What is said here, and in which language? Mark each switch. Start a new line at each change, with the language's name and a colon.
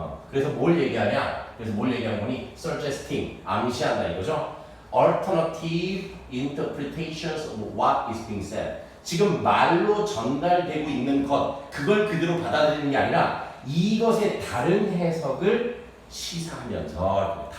Korean: 그래서 뭘 얘기하냐? 그래서 뭘 얘기하는 거니? suggesting, 암시한다 이거죠.
English: Alternative interpretations of what is being said.
Korean: 지금 말로 전달되고 있는 것, 그걸 그대로 받아들이는 게 아니라 이것의 다른 해석을 시사하면서.